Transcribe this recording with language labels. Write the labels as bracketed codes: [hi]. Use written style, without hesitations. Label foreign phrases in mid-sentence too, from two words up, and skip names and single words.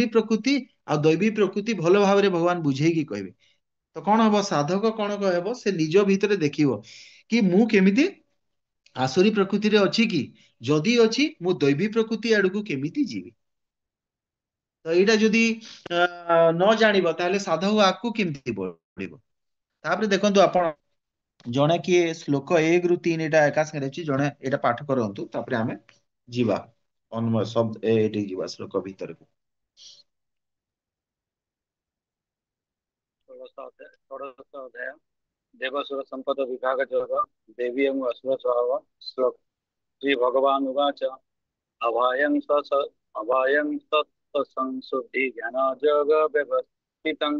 [or] ପ୍ରକୃତି ଆଉ ଦୈବୀ ପ୍ରକୃତି ଭଲ ଭାବରେ ଭଗବାନ ବୁଝେଇକି କହିବେ ତ କଣ ହବ ସାଧକ କଣ କହିବ ସେ ନିଜ ଭିତରେ ଦେଖିବ କି ମୁଁ କେମିତି ଆସୁରୀ ପ୍ରକୃତିରେ ଅଛି କି ଯଦି ଅଛି ମୁଁ ଦୈବୀ ପ୍ରକୃତି ଆଡକୁ କେମିତି ଯିବି ତ ଏଇଟା ଯଦି ନ ଜାଣିବ ତାହେଲେ ସାଧକ ଆଗକୁ କେମିତି ବଢିବ ତାପରେ ଦେଖନ୍ତୁ ଆପଣ ଜଣେ କିଏ ଶ୍ଲୋକ 1 ରୁ 3 ଏଟା ଏକା ସାଙ୍ଗରେ ଅଛି ଜଣେ ଏଇଟା ପାଠ କରନ୍ତୁ ତାପରେ ଆମେ ଯିବା ଅନ୍ମୟ ଶବ୍ଦ ଏଇଠି ଯିବା ଶ୍ଲୋକ ଭିତରକୁ [sa] षोडश अध्याय देवसुर संपद विभाग योग देवी एवं असुर स्वभाव श्लोक श्री भगवान उवाच अभयं अभयं संशुद्धि ज्ञान योग व्यवस्थितं